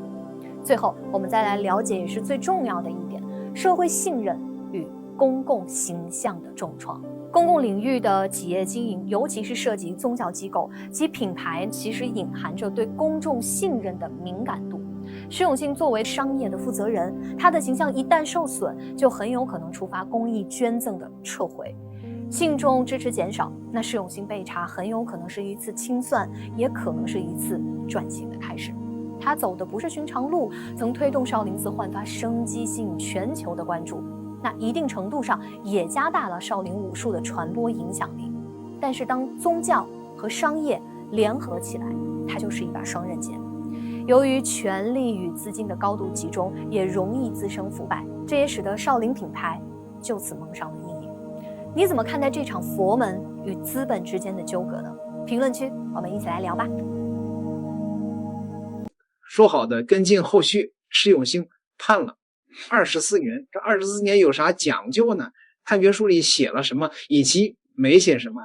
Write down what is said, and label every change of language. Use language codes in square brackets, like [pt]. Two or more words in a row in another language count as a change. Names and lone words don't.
[zh] 最後，我們再來了解也是最重要的一點，社会信任與公共形象的重創。公共領域的企業經營，尤其是涉及宗教機構及品牌，其實隱含着對公眾信任的敏感度。施永信作為商業的負責人，他的形象一旦受損，就很有可能觸發公益捐贈的撤回。信眾支持減少，那施永信被查很有可能是一次清算，也可能是一次轉型的開始。他走的不是尋常路，曾推動少林寺煥發生機，吸引全球的關注，那一定程度上也加大了少林武術的傳播影響力。但是當宗教和商業聯合起来，它就是一把雙刃劍。由於權力與資金的高度集中，也容易滋生腐敗，這也使得少林品牌就此蒙上了陰影。你怎麼看待這場佛門與資本之間的糾葛呢？評論區我們一起來聊吧。說好的跟進後續，施永信判了24年，這24年有啥講究呢？判決書裡寫了什麼，以及沒寫什麼？